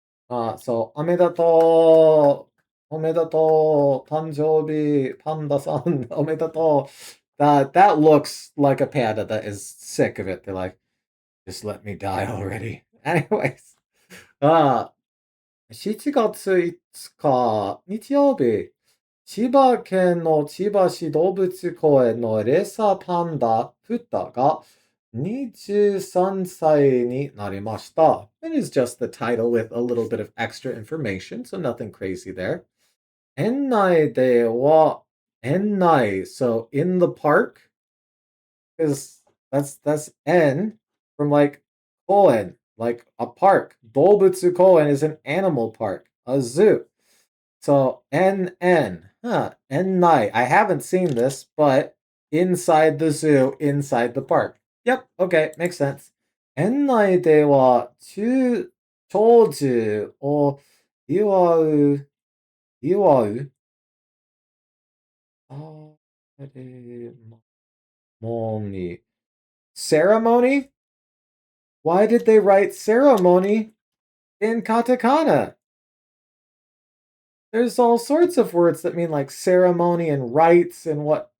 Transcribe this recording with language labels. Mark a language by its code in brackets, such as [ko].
[ja] So, おめでとう、誕生日、panda-san, おめでとう. [en] That looks like a panda that is sick of it. They're like, just let me die already. [ja] Anyways, 7月5日、日曜日、千葉県の千葉市動物公園のレッサーパンダ、フッタが23歳になりました。 [en] It is just the title with a little bit of extra information, so nothing crazy there. 園内では、園内, so in the park, because that's N from like koen, like a park. Doubutsu koen is an animal park, a zoo. So NN, huh? N-nai. I haven't seen this, but inside the zoo, inside the park. Yep. Okay, makes sense. [ja] N-nai では長寿を祝うあれもに ceremony? [en] Why did they write ceremony in katakana? There's all sorts of words that mean like ceremony and rites and what.